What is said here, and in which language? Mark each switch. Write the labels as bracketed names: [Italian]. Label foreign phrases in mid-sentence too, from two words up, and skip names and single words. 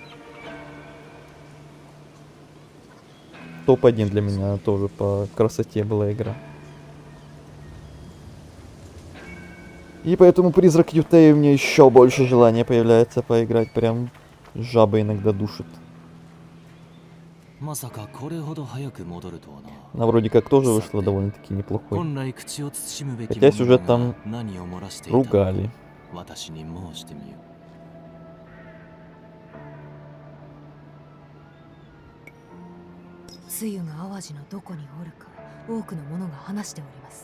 [Russian] Топ-1 для меня тоже по красоте была игра. И поэтому Призрак Ютеи у меня еще больше желания появляется поиграть. Прям жаба иногда душит. [Japanese] まさかこれほど早く戻るとはな。 [Russian] Она вроде как тоже вышла довольно-таки неплохой. [Japanese] 本来口を慎むべき [Russian] Хотя [Japanese] 者 [Russian] сюжет [Japanese] が [Russian] там [Japanese] 何を漏らしていたのか [Russian] ругали. [Japanese] 私に申してみよう。つゆが淡路のどこにおるか多くの者が話しております。